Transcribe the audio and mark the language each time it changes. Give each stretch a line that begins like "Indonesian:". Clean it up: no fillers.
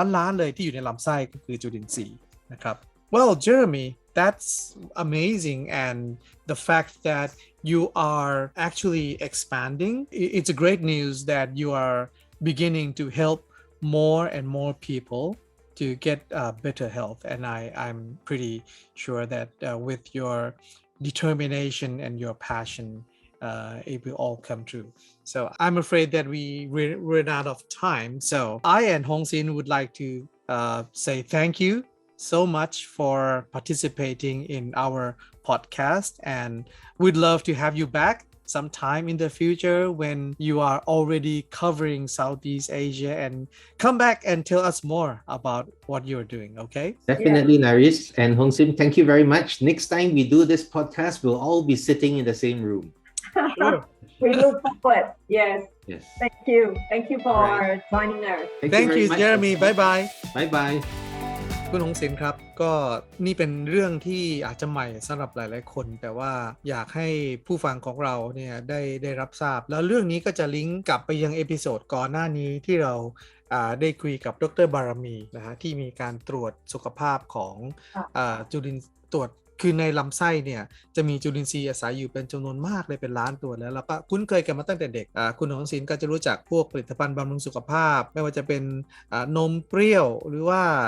Thai: ล้านๆเลยที่อยู่ในลำไส้ก็คือจุลินทรีย์นะครับ
English: Well, Jeremy, that's amazing, and the fact that you are actually expanding, it's a great news that you are beginning to help more and more people to get better health, and I'm pretty sure that with your determination and your passion, it will all come true. So I'm afraid that we ran out of time. So I and Hong Sin would like to say thank you so much for participating in our podcast, and we'd love to have you back sometime in the future when you are already covering Southeast Asia, and come back and tell us more about what you're doing, okay? Definitely, Naris and Hong Sim, thank you very much. Next time we do this podcast, we'll all be sitting in the same room. Sure. We look forward. Yes. Thank you for joining us. Thank you, Jeremy. Bye bye.
Thai: คุณหงศิลป์ครับก็นี่เป็นเรื่องที่อาจจะใหม่สำหรับหลายๆคนแต่ว่าอยากให้ผู้ฟังของเราเนี่ยได้รับทราบแล้วเรื่องนี้ก็จะลิงก์กลับไปยังเอพิโซดก่อนหน้านี้ที่เราได้คุยกับดร.บารมีนะฮะที่มีการตรวจสุขภาพของจุลินตรวจคือในลำไส้เนี่ยจะมีจุลินทรีย์อาศัยอยู่เป็นจำนวนมากเลยเป็นล้านตัวแล้วเราก็คุ้นเคยกันมาตั้งแต่เด็กคุณหงศิลป์ก็จะรู้จักพวกผลิตภัณฑ์บำรุงสุขภาพไม่ว่าจะเป็นนมเปรี้ยวหรือว่า